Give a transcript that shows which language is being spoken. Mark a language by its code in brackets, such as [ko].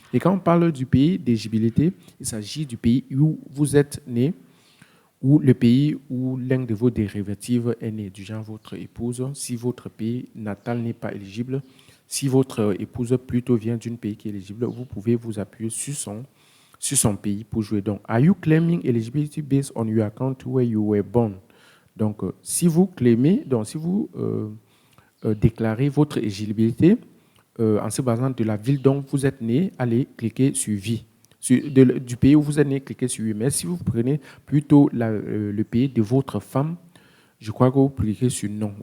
[fr] Et quand on parle du pays d'éligibilité, il s'agit du pays où vous êtes né, ou le pays où l'un de vos dérivatifs est né, du genre votre épouse. Si votre pays natal n'est pas éligible, si votre épouse plutôt vient d'un pays qui est éligible, vous pouvez vous appuyer sur son pays pour jouer. Donc, [en] are you claiming eligibility based on your country where you were born? [fr] Donc, si vous claimez, donc si vous déclarez votre éligibilité en se basant de la ville dont vous êtes né, allez cliquer sur vie. Du pays où vous êtes né, cliquez sur oui. Mais si vous prenez plutôt le pays de votre femme, je crois que vous cliquez sur non.